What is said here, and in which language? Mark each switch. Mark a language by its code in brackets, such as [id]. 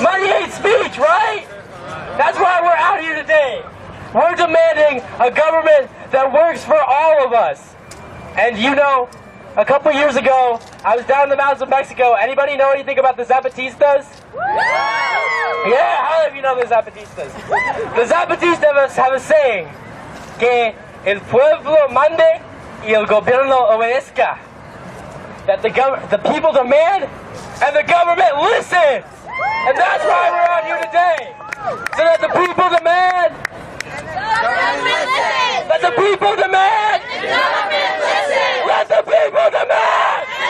[en] Money ain't speech, right? That's why we're out here today. We're demanding a government that works for all of us. And you know, a couple years ago, I was down in the mountains of Mexico. Anybody know anything about the Zapatistas? Yeah, how many of you know the Zapatistas? The Zapatistas have a saying, [es] que el pueblo mande y el gobierno obedezca. [en] That the people demand and the government listens. And that's why we're out here today. So that the people demand. Let the people demand. Let the people demand.